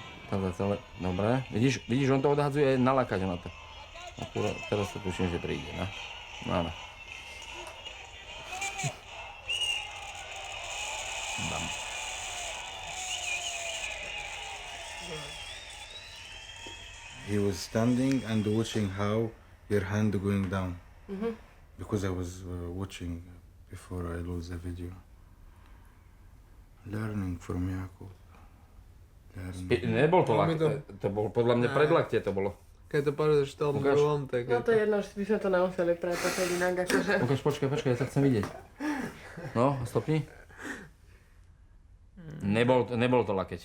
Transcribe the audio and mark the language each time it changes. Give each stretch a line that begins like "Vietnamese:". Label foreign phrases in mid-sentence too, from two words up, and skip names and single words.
Slovak: Celé. Dobre. Vidíš, on to odhadzuje nalákať na to. Akurát teraz to tuším, že príde, no. Áno. Bam.
English: He was standing and watching how your hand going down. Because I was watching before I lose the video. Learning from Jakub.
Slovak: Nebol to lakte, to bol podľa mňa predlaktie to bolo. Keď to povieš v tom Ukáž. druhom, tak No to je jedno, že by sme to nemuseli pretočiť inak akože. Ukáž, počkaj, ja sa chcem vidieť. No, stopni. Nebol to lakeť.